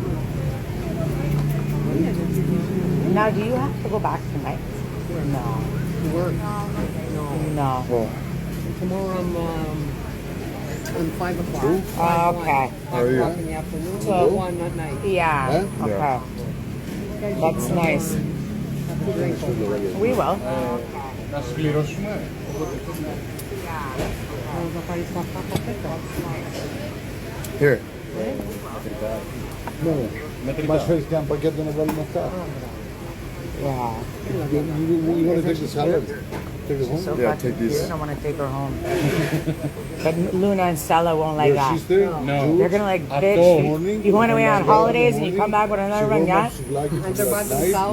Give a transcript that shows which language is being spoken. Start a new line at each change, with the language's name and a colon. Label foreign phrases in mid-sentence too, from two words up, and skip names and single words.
English: Now, do you have to go back tonight? No. Work. No. No. Tomorrow I'm 5 o'clock. Oh, okay. 5 are you? o'clock in the afternoon. So- 1 at night. Yeah. Huh? Okay. That's nice. Have a drink. We will.
Greek: Να συμπληρώσουμε. Θα πάρεις τα παπαπέτα.
English: Here.
Greek: Ναι. Μας φέρεις και ένα πακέτο να βάλουμε αυτά.
English: Yeah. You want to take the salad? Take it home? So Yeah, fucking take these. cute. I want to take her home. But Luna and Stella won't like Your that. sister? No. They're gonna like, At bitch, all. you went away on holidays and you come back with another one, yeah? And they're by themselves.